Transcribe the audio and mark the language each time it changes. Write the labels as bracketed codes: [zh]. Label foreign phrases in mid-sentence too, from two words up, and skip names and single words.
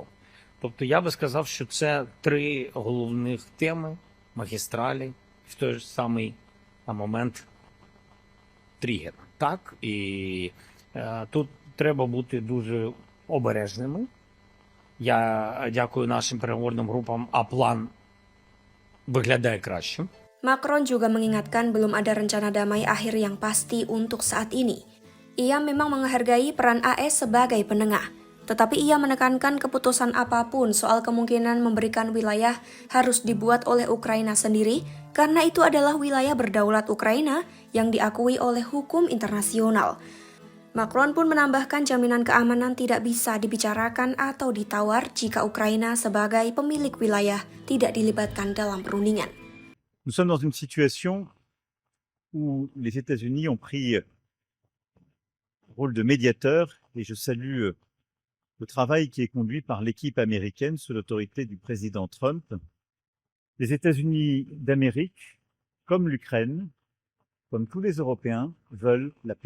[uk] Тобто я би сказав, що це три головних теми, магістралі, в той же самий момент тригер. Так, і тут треба бути дуже обережними. Я дякую нашим переговорним групам, а план виглядає кращим. [id] Macron juga mengingatkan belum ada rencana damai akhir yang pasti untuk saat ini. Ia memang menghargai peran AS sebagai penengah, tetapi ia menekankan keputusan apapun soal kemungkinan memberikan wilayah harus dibuat oleh Ukraina sendiri karena itu adalah wilayah berdaulat Ukraina yang diakui oleh hukum internasional. Macron pun menambahkan jaminan keamanan tidak bisa dibicarakan atau ditawar jika Ukraina sebagai pemilik wilayah tidak dilibatkan dalam perundingan. [fr] Nous sommes dans une situation où les États-Unis ont pris le rôle de médiateur et je salue le travail qui est conduit par l'équipe américaine sous l'autorité du président Trump. Les États-Unis d'Amérique, comme l'Ukraine, comme tous les Européens, veulent la paix.